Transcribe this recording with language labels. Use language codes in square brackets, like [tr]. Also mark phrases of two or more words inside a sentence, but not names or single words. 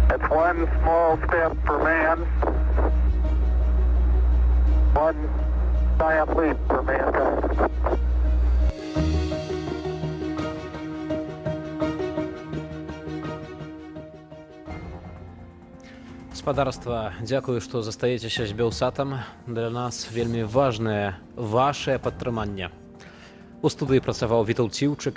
[en] One small step for man, one giant leap for mankind. [be] Спадарства, дзякую, што застаецеся з Белсатам. Для нас вельмі важнае вашае падтрыманне. У студыі працаваў Вітаўт Ціўчык.